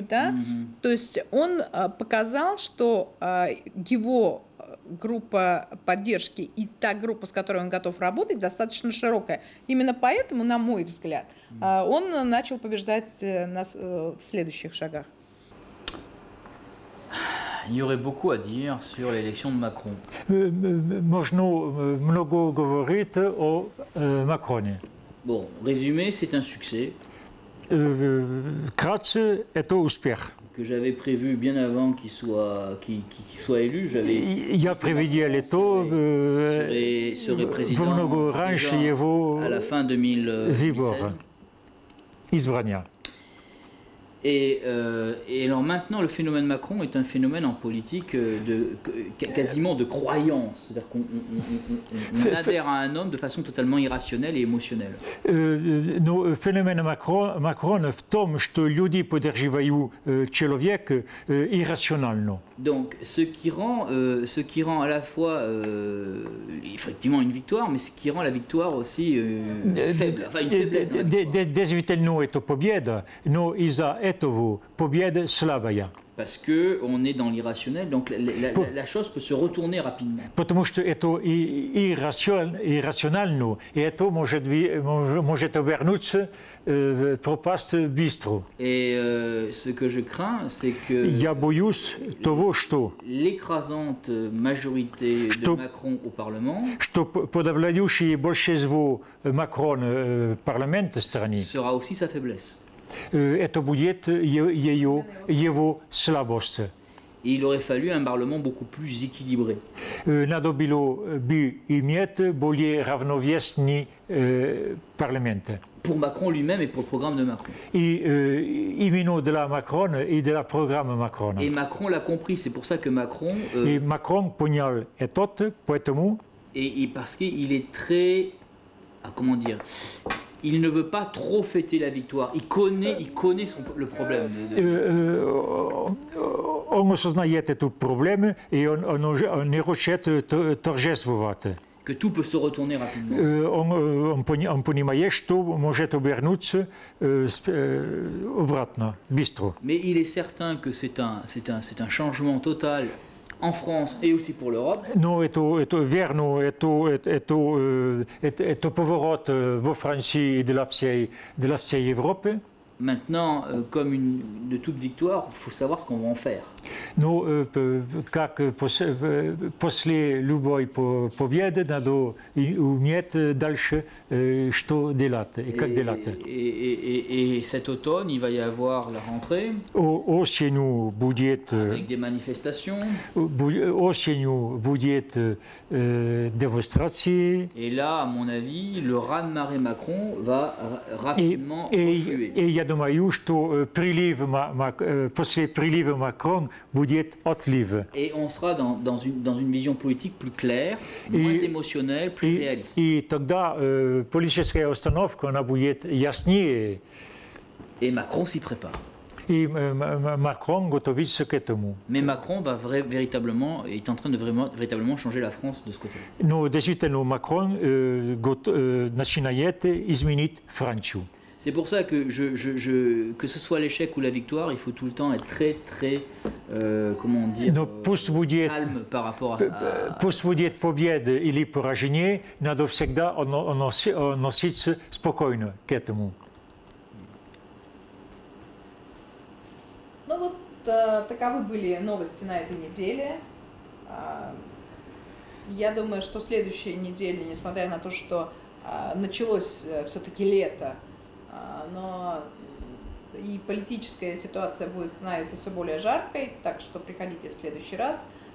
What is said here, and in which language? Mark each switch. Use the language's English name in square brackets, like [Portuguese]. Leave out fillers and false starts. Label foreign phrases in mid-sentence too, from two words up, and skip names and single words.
[Russian] Да? То есть он показал, что его группа поддержки и та группа, с которой он готов работать, достаточно широкая. Именно поэтому, на мой взгляд, он начал побеждать в следующих шагах. [French] Il y aurait beaucoup à dire sur l'élection de Macron. [Russian] Можно много говорить о Макроне. [French] Bon, résumé, c'est un succès. [Russian] Вкратце, это успех. [French] Que j'avais prévu bien avant qu'il soit élu. [Russian] Я предвидел это [French] serait président [Russian] много раньше его [French] à la fin 2016. [Russian] Избрания. [French] Et alors maintenant, le phénomène Macron est un phénomène en politique quasiment de croyance. C'est-à-dire qu'on adhère à un homme de façon totalement irrationnelle et émotionnelle. [Russian] Но феномен Макрона в том, что люди поддерживают человека иррационально. [French] Donc, ce qui rend à la fois effectivement une victoire, mais ce qui rend la victoire aussi faible. Enfin, une faiblesse. [Russian] Действительно, это победа, но из-за этого победа слабая. [French] Parce qu'on est dans l'irrationnel, donc la chose peut se retourner rapidement. [Russian] Потому что это иррационально, и это может обернуться пропасть быстро. [French] Et ce que je crains, c'est que [Russian] Я боюсь того, что [French] l'écrasante majorité de Macron au Parlement [Russian] подавляющее большинство Макрона в парламенте страны [French] sera aussi sa faiblesse. [Russian] Это будет его слабость. [French] Et il aurait fallu un Parlement beaucoup plus équilibré. [Russian] Надо было бы иметь более равновесный парламент. [French] Pour Macron lui-même et pour le programme de Macron. [Russian] И именно для Макрона и для программы Макрона. [French] Et Macron l'a compris, c'est pour ça que Macron. [Russian] И Макрон понял это, поэтому. [French] Et parce qu'il est très, comment dire. Il ne veut pas trop fêter la victoire. Il connaît le problème. [Russian] Он осознает эту проблему, и он не хочет торжествовать. [French] Que tout peut se retourner rapidement. [Russian] Он понимает, что может обернуться обратно, быстро. [French] Mais il est certain que c'est un changement total. En France et aussi pour l'Europe. [Russian] Но это верно, это поворот во Франции и для всей Европы. [French] Maintenant, comme de toute victoire, il faut savoir ce qu'on va en faire. [Russian] Но как после любой победы надо уметь дальше что делать и как делать. [French] Et cet automne, il va y avoir la rentrée. [Russian] Осенью будет [French] avec des manifestations. [Russian] Осенью будет démonstration. [French] Et là, à mon avis, le raz-de-marée Macron va rapidement refluer. [Russian] Et я думаю, что после прилива Макрон будет отлив. [French] Et on sera dans une vision politique plus claire, moins émotionnelle, plus réaliste. [Russian] И тогда политическая установка она будет яснее. [French] Et Macron s'y prépare. [Russian] И Макрон готовится к этому. [French] Mais Macron est en train de véritablement changer la France de ce côté. [Russian] Но действительно Макрон начинает изменить Францию. [French] C'est pour ça que que ce soit l'échec ou la victoire, il faut tout le temps être très, comment dire, calme par rapport à... [Russian] Пусть будет победа или поражение, надо всегда относиться спокойно к этому. Ну вот таковы были новости на этой неделе. Я думаю, что следующая неделя, несмотря на то, что началось все-таки лето, но и политическая ситуация будет становиться все более жаркой, так что приходите в следующий раз.